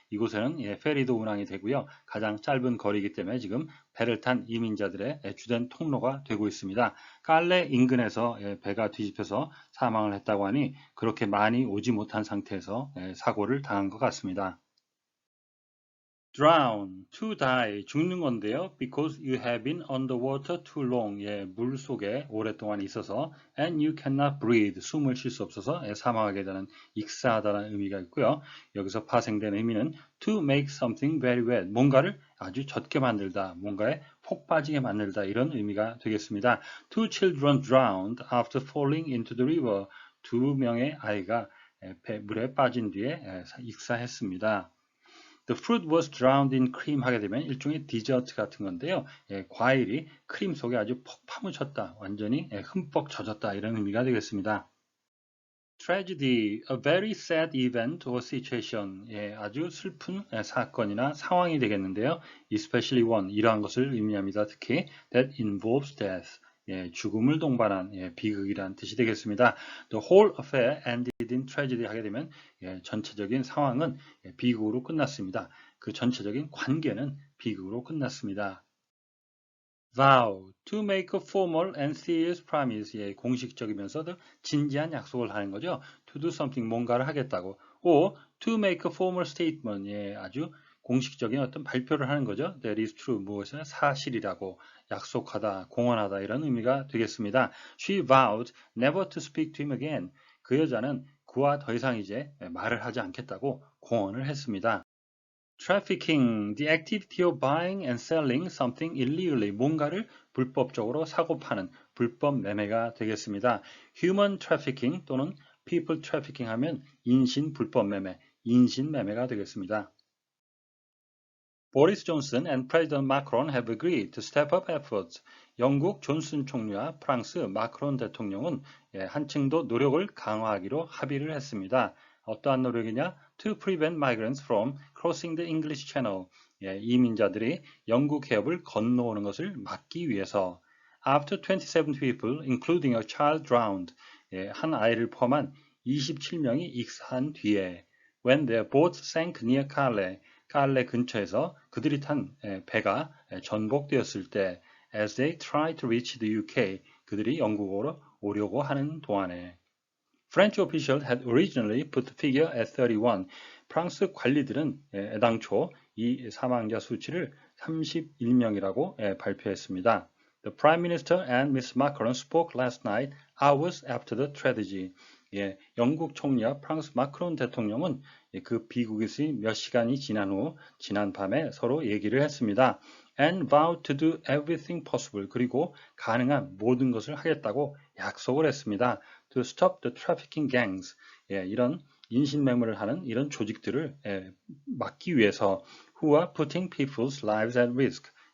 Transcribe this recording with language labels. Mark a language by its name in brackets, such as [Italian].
[Korean] 이곳에는 페리도 운항이 되고요. 가장 짧은 거리이기 때문에 지금 배를 탄 이민자들의 주된 통로가 되고 있습니다. 깔레 인근에서 배가 뒤집혀서 사망을 했다고 하니 그렇게 많이 오지 못한 상태에서 사고를 당한 것 같습니다. [English] drown, to die, [Korean] 죽는 건데요. [English] because you have been underwater too long. [Korean] 예, 물 속에 오랫동안 있어서 [English] and you cannot breathe, [Korean] 숨을 쉴 수 없어서 사망하게 되는 익사하다는 의미가 있고요. 여기서 파생된 의미는 [English] to make something very wet, [Korean] 뭔가를 아주 젖게 만들다, 뭔가에 폭 빠지게 만들다 이런 의미가 되겠습니다. [English] Two children drowned after falling into the river. [Korean] 두 명의 아이가 물에 빠진 뒤에 익사했습니다. [English] The fruit was drowned in cream [Korean] 하게 되면 일종의 디저트 같은 건데요. 과일이 크림 속에 아주 퍽 파묻혔다. 완전히 흠뻑 젖었다. 이런 의미가 되겠습니다. [English] Tragedy, a very sad event or situation. [Korean] 아주 슬픈 사건이나 상황이 되겠는데요. [English] Especially one, [Korean] 이러한 것을 의미합니다. 특히 [English] that involves death. [Korean] 죽음을 동반한 비극이란 뜻이 되겠습니다. [English] The whole affair ended in tragedy [Korean] 하게 되면 전체적인 상황은 비극으로 끝났습니다. 그 전체적인 관계는 비극으로 끝났습니다. [English] vow, to make a formal and serious promise. [Korean] 공식적이면서도 진지한 약속을 하는 거죠. [English] to do something, [Korean] 뭔가를 하겠다고. [English] or to make a formal statement. [Korean] 아주 공식적인 어떤 발표를 하는 거죠. [English] That is true. [Korean] 무엇이나 사실이라고 약속하다, 공언하다 이런 의미가 되겠습니다. [English] She vowed never to speak to him again. [Korean] 그 여자는 그와 더 이상 이제 말을 하지 않겠다고 공언을 했습니다. [English] Trafficking, the activity of buying and selling something illegally. [Korean] 뭔가를 불법적으로 사고 파는 불법 매매가 되겠습니다. [English] Human trafficking [Korean] 또는 [English] people trafficking [Korean] 하면 인신 불법 매매, 인신 매매가 되겠습니다. [English] Boris Johnson and President Macron have agreed to step up efforts. [Korean] 영국 존슨 총리와 프랑스 마크론 대통령은 한층 더 노력을 강화하기로 합의를 했습니다. 어떠한 노력이냐? [English] To prevent migrants from crossing the English Channel. [Korean] 이민자들이 영국 해협을 건너오는 것을 막기 위해서. [English] After 27 people, including a child, drowned. [Korean] 한 아이를 포함한 27명이 익사한 뒤에. [English] When their boat sank near Calais. [Korean] 칼레 근처에서 그들이 탄 배가 전복되었을 때 [English] as they tried to reach the UK, [Korean] 그들이 영국으로 오려고 하는 동안에 [English] French officials had originally put the figure at 31. [Korean] 프랑스 관리들은 애당초 이 사망자 수치를 31명이라고 발표했습니다. [English] The Prime Minister and Ms. Macron spoke last night, hours after the tragedy. [Korean] 영국 총리와 프랑스 마크론 대통령은 그 비극이 몇 시간이 지난 후 지난 밤에 서로 얘기를 했습니다. [English] And vowed to do everything possible. [Korean] 그리고 가능한 모든 것을 하겠다고 약속을 했습니다. [English] To stop the trafficking gangs. [Korean] 이런 인신매매를 하는 이런 조직들을 막기 위해서 [English] who are putting people's lives at risk.